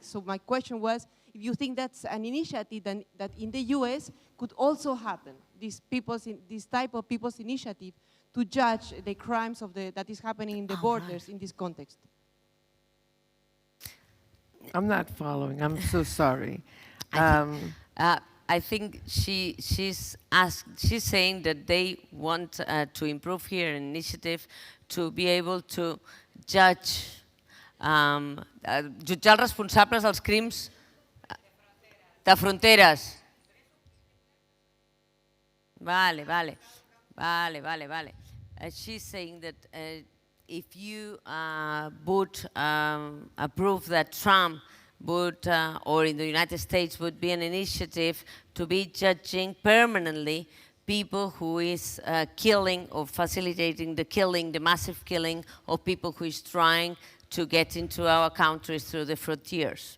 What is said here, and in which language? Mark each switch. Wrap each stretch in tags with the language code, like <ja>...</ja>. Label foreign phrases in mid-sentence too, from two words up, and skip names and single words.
<en>So my question was, if you think that's an initiative that in the US could also happen, this type of people's initiative to judge the crimes that is happening in the borders in this context. I'm not following. I'm so sorry. I think she's saying that they want to improve here an initiative to be able to judge,</en> <ca>jutjar els responsables dels crims de fronteres. Vale.</ca> <en>She's saying that if you would approve that Trump would, or in the United States, would be an initiative to be judging permanently people who is killing or facilitating the killing, the massive killing of people who is trying to get into our countries through the frontiers.</en>